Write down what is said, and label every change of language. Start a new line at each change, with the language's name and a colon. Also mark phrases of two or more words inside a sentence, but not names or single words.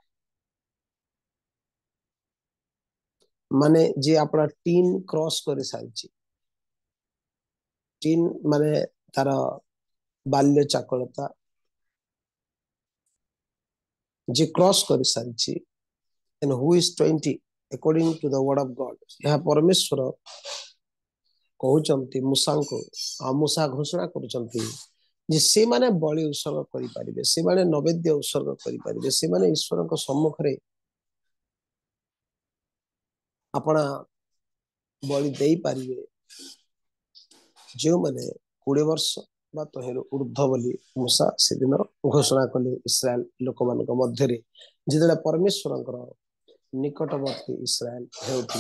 Odia: ମାନେ ଯିଏ ଆପଣା
English: teen cross
Odia: କରି ସାରିଛି, ଟିନ୍ ମାନେ ତାର ବାଲ୍ୟ ଚାକଳତା ଯିଏ କ୍ରସ୍ କରି ସାରିଛି,
English: and who is 20 according to the word of God।
Odia: ଏହା ପରମେଶ୍ୱର କହୁଛନ୍ତି ମୂଷାଙ୍କୁ, ଆଉ ମୂଷା ଘୋଷଣା କରୁଛନ୍ତି ଯେ ସେମାନେ ବଳି ଉତ୍ସର୍ଗ କରିପାରିବେ, ସେମାନେ ନୈବେଦ୍ୟ ଉତ୍ସର୍ଗ କରିପାରିବେ, ସେମାନେ ଈଶ୍ୱରଙ୍କ ସମ୍ମୁଖରେ ଆପଣା ବଳି ଦେଇପାରିବେ ଯେଉଁମାନେ 20 ବର୍ଷ ବା ତହିଁରୁ ଉର୍ଦ୍ଧ୍ୱ ବୋଲି ମୂଷା ସେଦିନ ଘୋଷଣା କଲେ ଇସ୍ରାଏଲ ଲୋକମାନଙ୍କ ମଧ୍ୟରେ, ଯେତେବେଳେ ପରମେଶ୍ୱରଙ୍କର ନିକଟବର୍ତ୍ତୀ ଇସ୍ରାଏଲ ହେଉଥିଲେ।